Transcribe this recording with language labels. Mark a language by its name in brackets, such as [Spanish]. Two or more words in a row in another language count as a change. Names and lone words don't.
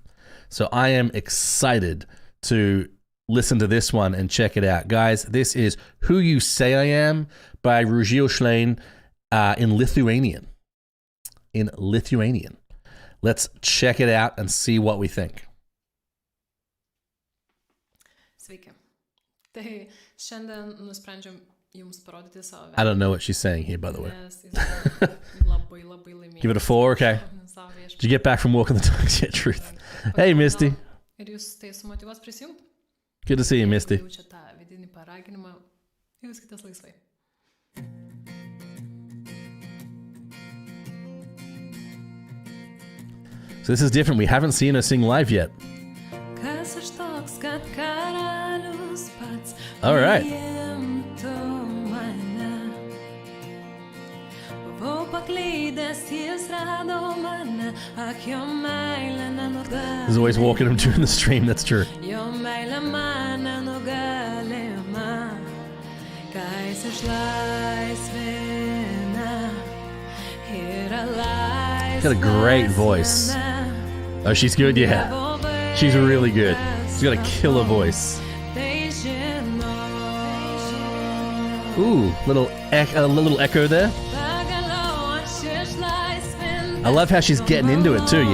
[English] So I am excited to listen to this one and check it out. Guys, this is Who You Say I Am by Rugile Slane in Lithuanian. In Lithuanian. Let's check it out and see what we think. [Lithuanian] Sveiki. Tai šiandien nusprendžiam jums parodyti savo [English] I don't know what she's saying here, by the way. [Lithuanian] Nes jis labai laimingas. [English] Give it a 4, okay. [Lithuanian] Savo [English] Did you get back from walking the dogs yet, Truth? Hey, Misty. [Lithuanian] Ir jūs tai sumotyvuos prisijungti? [English] Good to see you, Misty. [Lithuanian] Jaučia tą vidinį paraginimą, jauskitės laisvai. [English] So this is different. We haven't seen her sing live yet. [Lithuanian] Kas aš toks, kad karalius pats [English] All right. [Lithuanian] priimtų mane? Buvau paklydęs, jis rado mane, ak jo meilė nenugalima. [English] There's always walking him during the stream. That's true. [Lithuanian] Jo meilė man nenugalima, ką jis išlaisvina, yra laisvas. [English] Got a great voice. Oh, she's good? Yeah. She's really good. She's got a killer voice. Ooh, a little echo there. I love how she's getting into it too.